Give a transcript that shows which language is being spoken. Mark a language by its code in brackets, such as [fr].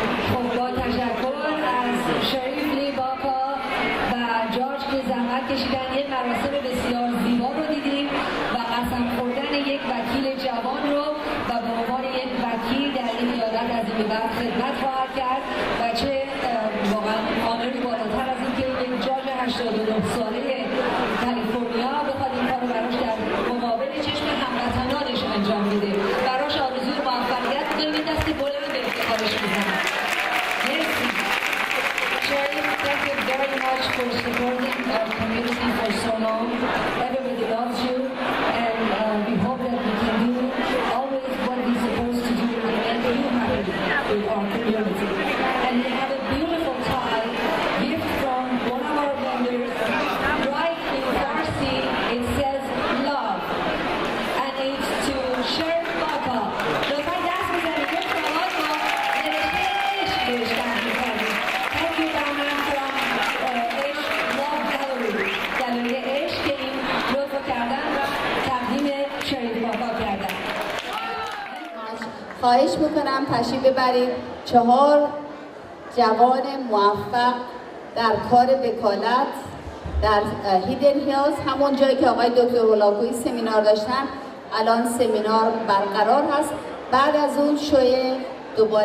[fa] خب با تشکر از شریف لیباکا و جورج که زحمت کشیدن یک مراسم بسیار زیبا رو دیدیم و قسم خوردن یک وکیل جوان رو و به عنوان یک وکیل در این ایالت از این به بعد خدمت خواهد کرد و چه واقعا آنری بالاتر از این که یک جاج 89 ساله کالیفرنیا بخواد این کار رو براش در مقابل چشم هموطنانش انجام بده. براش آرزوی موفقیت می‌کنیم، دست بلند به افتخارش می‌زنم. مرسی. [en] Sherry, thank you very much for supporting our community for so long. Everybody loves you, and we hope that we can do always what we're supposed to do and make you happy with our community. And we have a beautiful tie, gift from one of our vendors. Right in Farsi, it says love, and it's to Sherry Baka. [fa] لطفاً دست بزنید که شماها رو نوشته عشق بهش تحمیل کنید. [en] Thank you, Dana, from عشق Love Gallery. [fa] گالری عشق که این لطف کردن و تقدیم شریف باکا کردن. خواهش میکنم تشریف ببرید 4 جوان موفق در کار وکالت در هیدن هیلز، همون جایی که آقای دکتر هولاکویی سمینار داشتن. الان سمینار برقرار هست. بعد از اون شوی دوباره